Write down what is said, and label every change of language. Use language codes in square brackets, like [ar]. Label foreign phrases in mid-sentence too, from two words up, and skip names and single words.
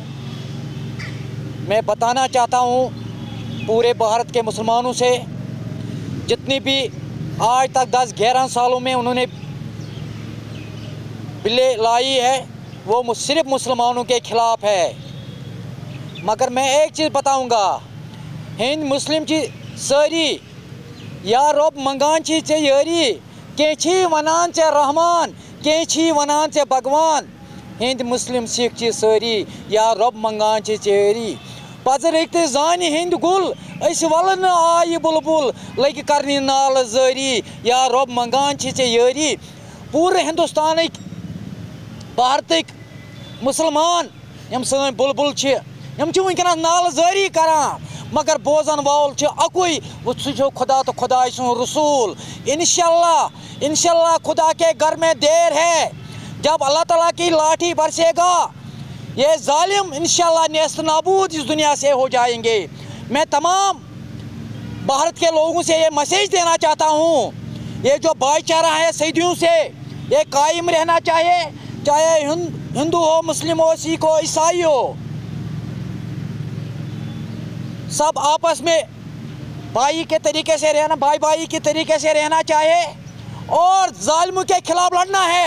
[ur] میں بتانا چاہتا ہوں پورے بھارت کے مسلمانوں سے، جتنی بھی آج تک 10-11 سالوں میں انہوں نے بلیں لائی ہے وہ صرف مسلمانوں کے خلاف ہے. مگر میں ایک چیز بتاؤں گا، [ks] ہند مسلم چی ساری یا رب منگان چی ژے یاری کینچی ونان ژے رحمان کینچی ونان ژے بھگوان ہند مسلم سکھ چی ساری یا رب منگان چی ژے یاری. پزرٕکۍ تہٕ زانہِ ہٕنٛدۍ گُل أسۍ وَلنہٕ آیہِ بُلبُل لٔگۍ کَرنہِ نالہٕ زٲری یا رب منگان چی ژے یاری. پوٗرٕ ہندوستانٕکۍ بھارتٕکۍ مُسلمان یِم سٲنۍ بُلبُل چھِ، یِم چھِ وٕنکٮ۪نَس نالہٕ زٲری کران، مگر بوزن وول چھُ اَکُے، سُہ چھُ خدا تہٕ خداے سُنٛد رسوٗل. [ur] انشاءاللہ خدا کے گھر میں دیر ہے. جب اللہ تعالیٰ کی لاٹھی برسے گا، یہ ظالم انشاءاللہ نیست نابود اس دنیا سے ہو جائیں گے. میں تمام بھارت کے لوگوں سے یہ میسیج دینا چاہتا ہوں، یہ جو بھائی چارہ ہے صدیوں سے یہ قائم رہنا چاہیے، چاہے ہندو ہو، مسلم ہو، سکھ ہو، عیسائی ہو، سب آپس میں بھائی کے طریقے سے رہنا، بھائی کے طریقے سے رہنا چاہیے اور ظالموں کے خلاف لڑنا ہے.